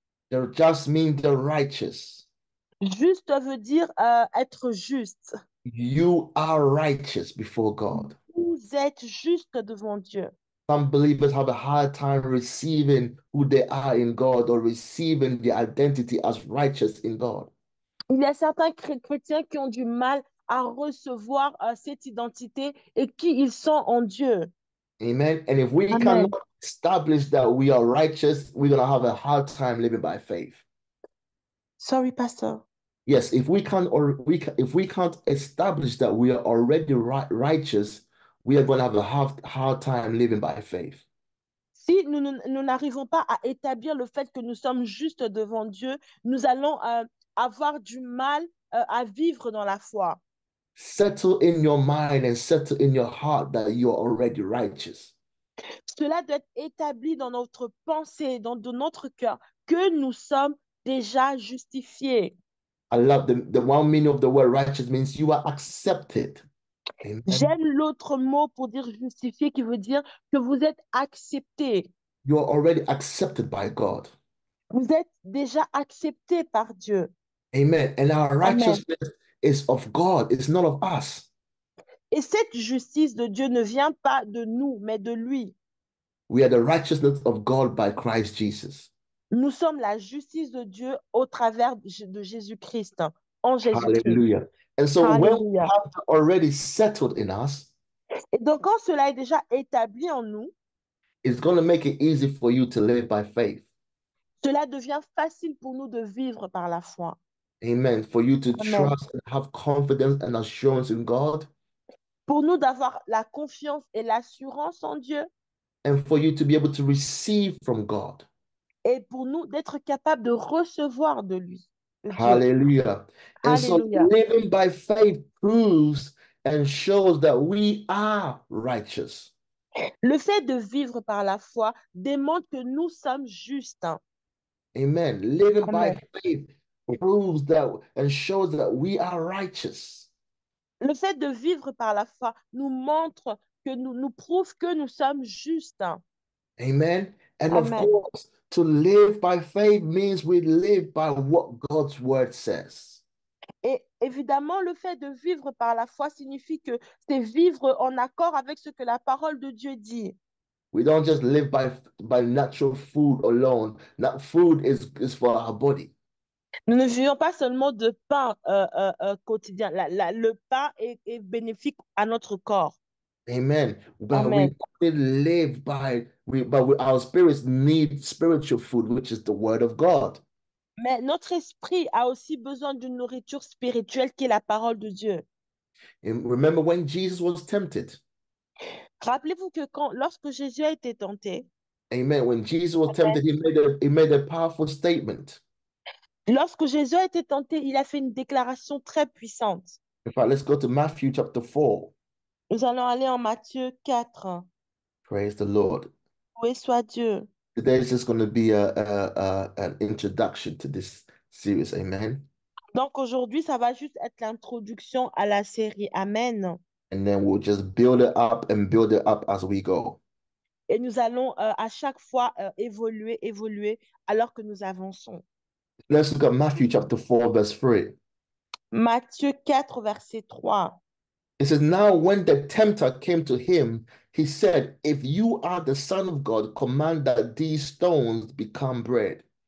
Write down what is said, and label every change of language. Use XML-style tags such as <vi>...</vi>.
<en>The just means the righteous.</en> <fr>Juste veut dire être juste.</fr> <en>You are righteous before God.</en> <fr>Vous êtes juste devant Dieu.</fr> <en>Some believers have a hard time receiving who they are in God or receiving the identity as righteous in God.</en> <fr>Il y a certains chrétiens qui ont du mal à recevoir cette identité et qui ils sont en Dieu.</fr> <en>Amen. And if we</en> <fr>Amen.</fr> <en>cannot establish that we are righteous, we're going to have a hard time living by faith. Sorry, Pastor. Yes, if we can't if we can't establish that we are already righteous, we are going to have a hard time living by faith.</en> <fr>Si nous n'arrivons pas à établir le fait que nous sommes justes devant Dieu, nous allons avoir du mal à vivre dans la foi.</fr> <en>Settle in your mind and settle in your heart that you are already righteous.</en> <fr>Cela doit être établi dans notre pensée, dans notre cœur, que nous sommes déjà justifiés.</fr> <en>I love the one meaning of the word righteous means you are accepted.</en> <fr>Amen. J'aime l'autre mot pour dire justifié qui veut dire que vous êtes accepté.</fr> <en>You are already accepted by God.</en> <fr>Vous êtes déjà accepté par Dieu.</fr> <en>Amen. And our</en> <fr>Amen.</fr> <en>righteousness is of God. It's not of us.</en> <fr>Et cette justice de Dieu ne vient pas de nous, mais de lui.</fr> <en>We are the righteousness of God by Christ Jesus.</en> <fr>Nous sommes la justice de Dieu au travers de Jésus-Christ, en Jésus-Christ.</fr> <en>Hallelujah. And so when we</en> <fr>Alléluia.</fr> <en>have that already settled in us,</en> <fr>Et donc, quand cela est déjà établi en nous,</fr> <en>it's going to make it easy for you to live by faith.</en> <fr>cela devient facile pour nous de vivre par la foi.</fr> <en>Amen. For you to</en> <fr>Amen.</fr> <en>trust and have confidence and assurance in God,</en> <fr>Pour nous d'avoir la confiance et l'assurance en Dieu,</fr> <en>and for you to be able to receive from God.</en> <fr>et pour nous d'être capable de recevoir de lui, de Dieu.</fr> <en>Hallelujah. And so</en> <fr>Alléluia.</fr> <en>living by faith proves and shows that we are righteous.</en> <fr>Le fait de vivre par la foi démontre que nous sommes justes.</fr> <en>Amen. Living by</en> <fr>Amen.</fr> <en>faith proves that and shows that we are righteous.</en> <fr>Le fait de vivre par la foi nous montre que nous prouve que nous sommes justes.</fr> <en>Amen. And of</en> <fr>Amen.</fr> <en>course, to live by faith means we live by what God's word says.</en> <fr>Et évidemment, le fait de vivre par la foi signifie que c'est vivre en accord avec ce que la parole de Dieu dit.</fr> <en>We don't just live by natural food alone. That food is for our body.</en> <fr>Nous ne vivons pas seulement de pain quotidien. Le pain est bénéfique à notre corps.</fr> <en>Amen. But we</en> <fr>Amen.</fr> <en>only live our spirits need spiritual food, which is the word of God.</en> <fr>Mais notre esprit a aussi besoin d'une nourriture spirituelle qui est la parole de Dieu.</fr> <en>And remember when Jesus was tempted?</en> <fr>Rappelez-vous que lorsque Jésus a été tenté,</fr> <en>Amen. When Jesus was tempted, he made a powerful statement.</en> <fr>lorsque Jésus a été tenté, il a fait une déclaration très puissante.</fr> <en>In fact, let's go to Matthew chapter 4.</en> <fr>Nous allons aller en Matthieu 4.</fr> <en>Praise the Lord.</en> <fr>Loué soit Dieu.</fr> <en>Today is just going to be an introduction to this series.</en> <fr>Amen. Donc aujourd'hui, ça va juste être l'introduction à la série. Amen.</fr> <en>And then we'll just build it up and build it up as we go.</en> <fr>Et nous allons à chaque fois évoluer alors que nous avançons.</fr> <en>Let's look at Matthew chapter 4, verse 3.</en> <fr>Matthieu 4, verset 3.</fr> <en>It says, Now when the tempter came to him, he said, If you are the Son of God, command that these stones become bread.</en>